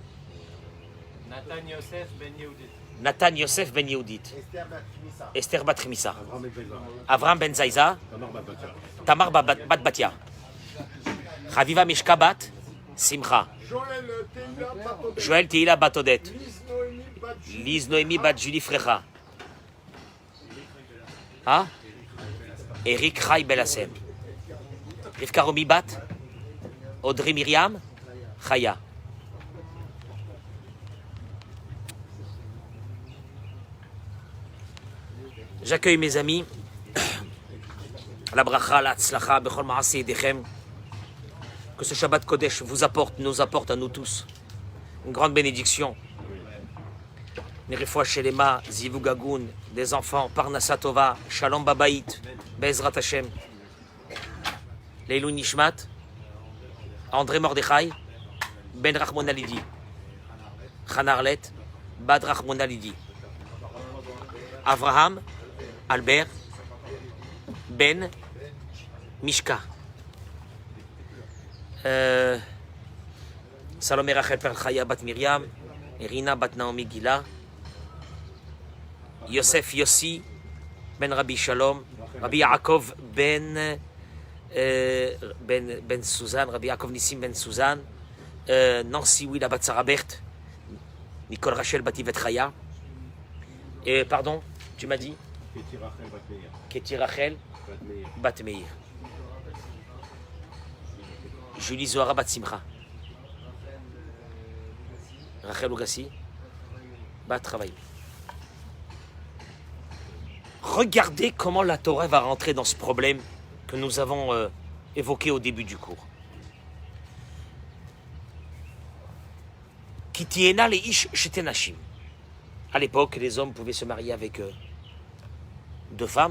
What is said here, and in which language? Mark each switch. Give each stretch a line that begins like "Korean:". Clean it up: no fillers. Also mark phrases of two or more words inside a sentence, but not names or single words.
French: Nathan Yosef Ben Yehudit, Esther Bat Chimisa, Avram Ben Zaiza, Tamar Bat Batia, Chaviva Mishka Bat Simcha, Joël Teila Bat Odette, Liz Noémie Bat Julie Frecha, Eric Rai Belassem, Rivka Romi Bat, Audrey Myriam, Chaya. J'accueille mes amis,
Hebrew: לברכה, להצלחה, בכל מעשה ידיכם,
French: que ce
Hebrew: שבת קודש
French: nous apporte à nous tous une grande bénédiction.
Hebrew: ורפואה שלמה, זיווג הגון,
French: des enfants,
Hebrew: פרנסה טובה, שלום בבית, בעזרת השם, לעילוי נשמת, André Mordechai, Ben Rachmon Alidi, Chanarlet, Bad Rachmon Alidi, Avraham, Albert, Ben, Mishka, Salomé Rachel Perchaya Bat Miriam, Irina Bat Naomi Gila,
French: Yosef Yossi, Ben Rabbi Shalom, Rabbi Yaakov Ben Suzanne, Rabbi Yaakov Nissim Ben Suzanne, Nancy Willa Bat Sarah Berthe, Nicole Rachel Bativet Chaya, et pardon, Tu m'as dit Keti Rachel Bat Meir. Keti Rachel Bat Meir. Bat Meir. Julie Zohara Bat Simcha. Rachel Ougassi Bat Travail. Regardez comment la Torah va rentrer dans ce problème que nous avons évoqué au début du cours.
Hebrew: כי תהיינה לאיש שתי נשים.
French: À l'époque, les hommes pouvaient se marier avec deux femmes.